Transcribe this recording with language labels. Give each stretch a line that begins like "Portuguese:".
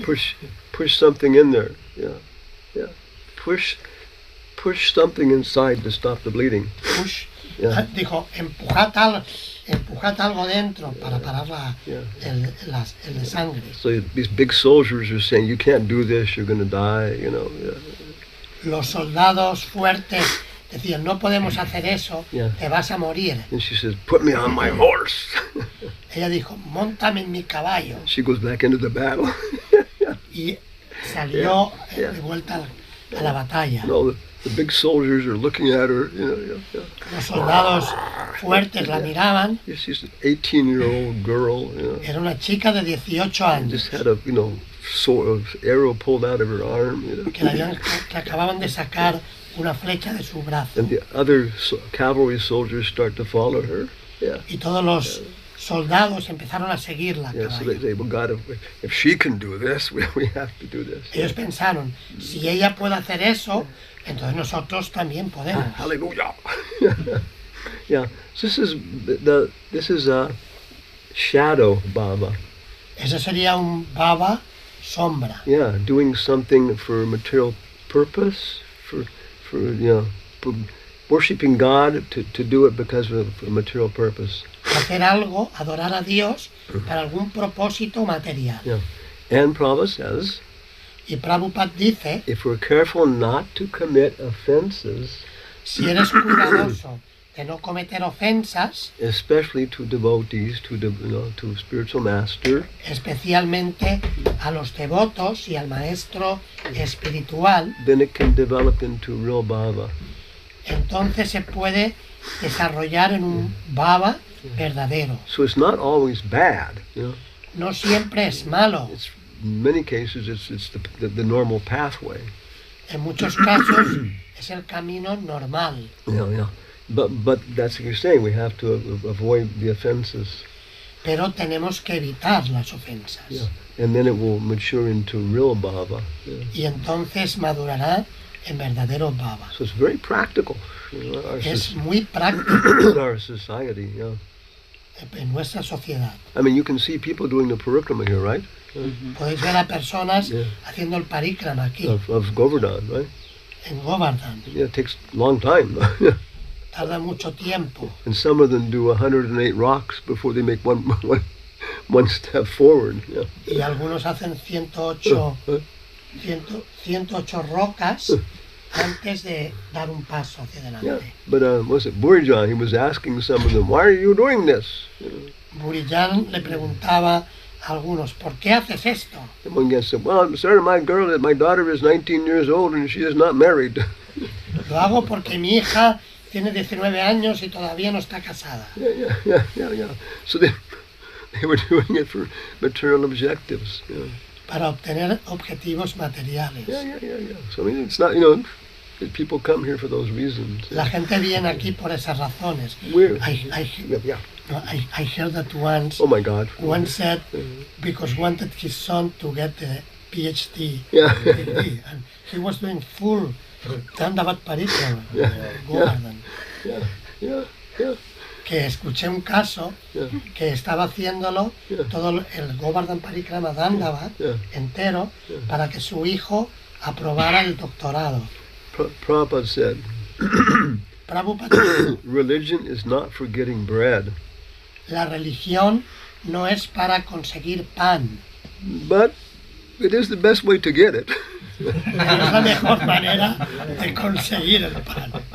English: Push something in there. Yeah. Push something inside to stop the bleeding. Push. Yeah.
Spanish: Dijo, empujad algo dentro para parar
English: Yeah.
Spanish: el de sangre.
English: So these big soldiers are saying, "You can't do this. You're going to die." You know. Yeah.
Spanish: Los soldados fuertes decían, no podemos hacer eso,
English: Yeah.
Spanish: te vas a morir.
English: And she says, "Put me on my horse."
Spanish: Ella dijo, móntame en mi caballo.
English: She goes back into the battle.
Spanish: Y salió de vuelta a la batalla.
English: No, the big soldiers are looking at her,
Spanish: Los soldados fuertes la miraban.
English: She's an 18-year-old girl,
Spanish: Era una chica de 18 años
English: just had a, sword, arrow pulled out of her arm,
Spanish: que acababan de sacar una flecha de su brazo.
English: And the other cavalry soldiers start to follow her. Yeah.
Spanish: Y todos los soldados empezaron a seguirla. a
English: Yeah, so
Spanish: caballo.
English: they say, well, God, if she can do this, we have to do this.
Spanish: Ellos pensaron, si ella puede hacer eso, entonces nosotros también podemos.
English: Hallelujah. Yeah. So this is a shadow Baba.
Spanish: Ese sería un baba sombra.
English: Yeah, doing something for material purpose, for worshiping God to do it because of a material purpose.
Spanish: Hacer algo, adorar a Dios para algún propósito material.
English: Yeah. And Prabhupada says,
Spanish: Y Prabhupada dice,
English: if we're careful not to commit offenses,
Spanish: si eres cuidadoso de no cometer ofensas,
English: especially to devotees, to spiritual master,
Spanish: especialmente a los devotos y al maestro espiritual,
English: then it can develop into real bhava.
Spanish: entonces se puede desarrollar en un baba verdadero.
English: So it's not always bad,
Spanish: No siempre es malo.
English: It's in many cases it's the normal pathway.
Spanish: En muchos casos es el camino normal.
English: Yeah. But that's what you're saying. We have to avoid the offenses.
Spanish: Pero tenemos que evitar las ofensas.
English: Yeah. And then it will mature into real bhava. Yeah.
Spanish: Y entonces madurará en verdadero baba.
English: So it's very practical.
Spanish: Es muy práctico
English: In our society, yeah.
Spanish: en nuestra sociedad.
English: I mean, you can see people doing the parikrama here, right?
Spanish: Podéis ver a personas
English: Yeah.
Spanish: haciendo el parikrama aquí,
English: Of Govardhan, right?
Spanish: en Govardhan.
English: Yeah, it takes a long time.
Spanish: Tarda mucho tiempo.
English: And some of them do 108 rocks before they make one step forward. Yeah.
Spanish: Y algunos hacen 108 rocas antes de dar un paso hacia
English: Yeah.
Spanish: adelante.
English: But was it Burijan? He was asking some of them, "Why are you doing this?"
Spanish: Burillán le preguntaba a algunos, ¿por qué haces esto?
English: And one guy said, "Well, sir, my daughter is 19 years old and she is not married."
Spanish: Lo hago porque mi hija tiene 19 años y todavía no está casada.
English: Yeah. So they were doing it for material objectives. Yeah.
Spanish: Para obtener objetivos materiales.
English: Yeah. So I mean, it's not, people come here for those reasons.
Spanish: La gente viene aquí por esas razones.
English: We're, I heard that once, oh my God. one said, because wanted his son to get the PhD Yeah. degree, and he was doing full Dandavat Parikrama, Govardhan. Yeah.
Spanish: Que escuché un caso
English: Yeah.
Spanish: que estaba haciéndolo
English: Yeah.
Spanish: todo el Govardhan Parikrama Dandavat
English: Yeah.
Spanish: entero para que su hijo aprobara el doctorado.
English: Prabhupada said,
Spanish: Prabhupada,
English: religion is not for getting bread,
Spanish: la religión no es para conseguir pan,
English: but it is the best way to get it.
Spanish: pero es la mejor manera de conseguir el pan.